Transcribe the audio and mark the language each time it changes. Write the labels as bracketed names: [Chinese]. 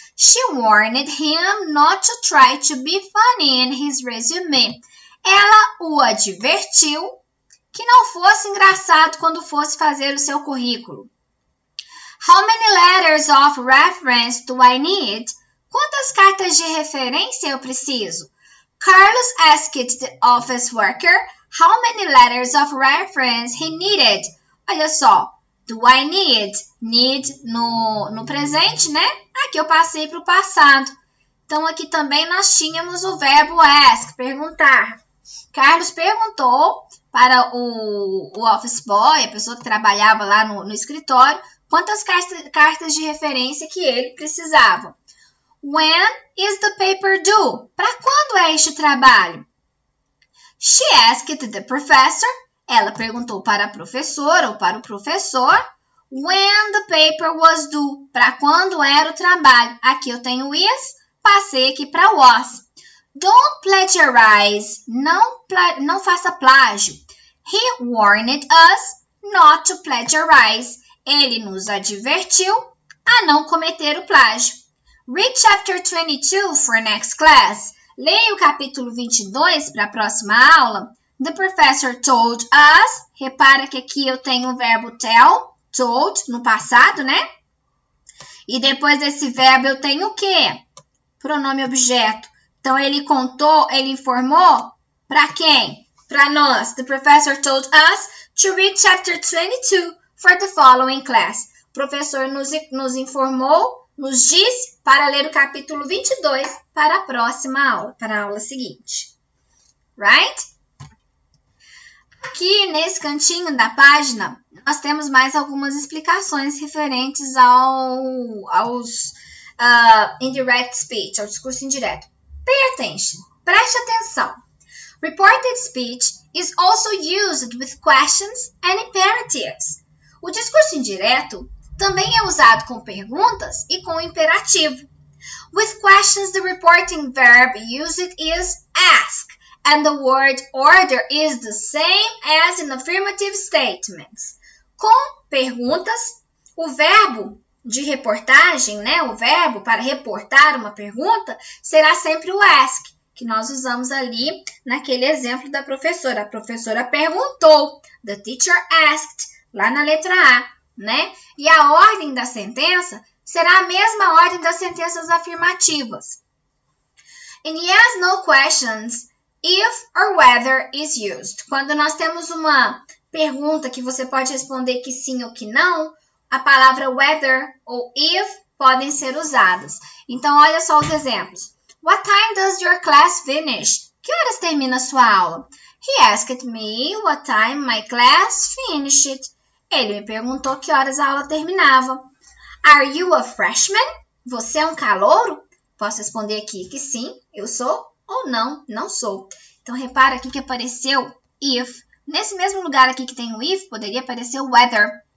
[English] She warned him not to try to be funny in his resume. [Portuguese] Ela o advertiu que não fosse engraçado quando fosse fazer o seu currículo. [English] How many letters of reference do I need? [Portuguese] Quantas cartas de referência eu preciso? [English] Carlos asked the office worker how many letters of reference he needed. [Portuguese] Olha só, [English] do I need? [Portuguese] Need no presente, né? Aqui eu passei para o passado. Então, aqui também nós tínhamos o verbo ask, perguntar. Carlos perguntou para o office boy, a pessoa que trabalhava lá no escritório, quantas cartas de referência que ele precisava. [English] When is the paper due? [Portuguese] Para quando é este trabalho? [English] She asked the professor. [Portuguese] Ela perguntou para a professora ou para o professor. [English] When the paper was due. [Portuguese] Para quando era o trabalho. Aqui eu tenho is, passei aqui para was. [English] Don't plagiarize. [Portuguese] Não faça plágio. [English] He warned us not to plagiarize. [Portuguese] Ele nos advertiu a não cometer o plágio. [English] Read chapter 22 for next class. [Portuguese] Leia o capítulo 22 para a próxima aula. [English] The professor told us. [Portuguese] Repara que aqui eu tenho o verbo tell, told, no passado, né? E depois desse verbo eu tenho o quê? Pronome objeto. Então, ele contou, ele informou para quem? Para nós. [English] The professor told us to read chapter 22 for the following class. [Portuguese] O professor nos informou, nos disse para ler o capítulo 22 para a próxima aula, para a aula seguinte. Right? Aqui nesse cantinho da página, nós temos mais algumas explicações referentes aos indirect speech, ao discurso indireto. [English] Pay attention. [Portuguese] Preste atenção. [English] Reported speech is also used with questions and imperatives. [Portuguese] O discurso indireto também é usado com perguntas e com imperativo. [English] With questions, the reporting verb used is ask, and the word order is the same as in affirmative statements. [Portuguese] Com perguntas, o verbo de reportagem, né, o verbo para reportar uma pergunta, será sempre o ask, que nós usamos ali naquele exemplo da professora. A professora perguntou, [English] the teacher asked, [Portuguese] lá na letra A, né? E a ordem da sentença será a mesma ordem das sentenças afirmativas. [English] In yes, no questions, if or whether is used. [Portuguese] Quando nós temos uma pergunta que você pode responder que sim ou que não, a palavra whether ou if podem ser usadas. Então, olha só os exemplos. [English] What time does your class finish? [Portuguese] Que horas termina a sua aula? [English] He asked me what time my class finished. [Portuguese] Ele me perguntou que horas a aula terminava. [English] Are you a freshman? [Portuguese] Você é um calouro? Posso responder aqui que sim, eu sou, ou não, não sou. Então, repara aqui que apareceu if. Nesse mesmo lugar aqui que tem o if, poderia aparecer o whether.